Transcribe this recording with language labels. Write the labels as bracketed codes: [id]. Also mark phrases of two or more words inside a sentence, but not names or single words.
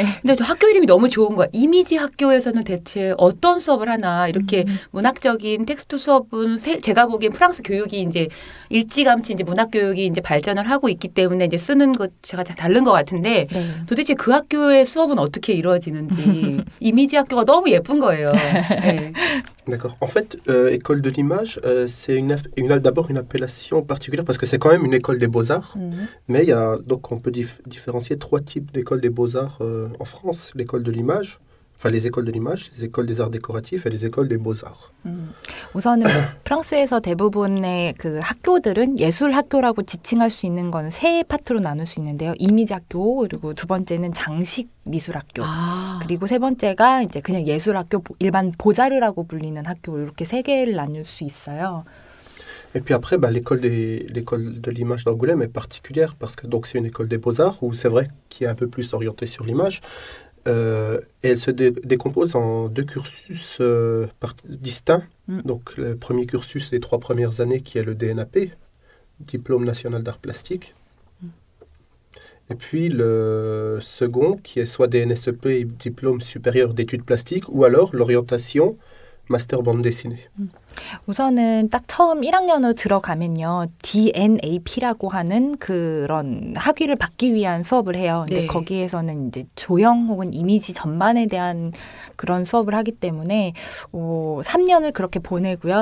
[ko] 근데 저 학교 이름이 너무 좋은 거야. 이미지 학교에서는 대체 어떤 수업을 하나 이렇게 문학적인 텍스트 수업은 제가 보기엔 프랑스 교육이 이제 일찌감치 이제 문학 교육이 이제 발전을 하고 있기 때문에 이제 쓰는 것 제가 다른 것 같은데 도대체 그 학교의 수업은 어떻게 이루어지는지 이미지 학교가 너무 예쁜 거예요. 네. [fr] D'accord. En fait, école de l'image, c'est d'abord une appellation particulière parce que c'est quand même une école des beaux-arts. Mais il y a, donc on peut différencier 3 types d'écoles des beaux-arts en France. L'école de l'image, enfin les écoles de l'image, les écoles des arts décoratifs et les écoles des beaux-arts. [ko] 우선은 프랑스에서 대부분의 그 학교들은 예술 학교라고 지칭할 수 있는 건 3파트로 나눌 수 있는데요. 이미지 학교, 그리고 두 번째는 장식 미술 학교, 그리고 세 번째가 이제 그냥 예술 학교, 일반 보자르라고 불리는 학교 이렇게 3개를 나눌 수 있어요. [fr] Et puis après, l'école de l'image d'Angoulême est particulière parce que donc, c'est une école des beaux-arts où c'est vrai qu'il est un peu plus orienté sur l'image. Et elle se décompose en 2 cursus distincts. Donc le premier cursus, les 3 premières années, qui est le DNAP, Diplôme National d'Art Plastique. Et puis le second, qui est soit DNSEP et Diplôme Supérieur d'Études Plastiques, ou alors l'orientation Master Bande Dessinée. [ko] 우선은 딱 처음 1학년으로 들어가면요. DNAP라고 하는 그런 학위를 받기 위한 수업을 해요. 근데 거기에서는 이제 조형 혹은 이미지 전반에 대한 그런 수업을 하기 때문에 3년을 그렇게 보내고요.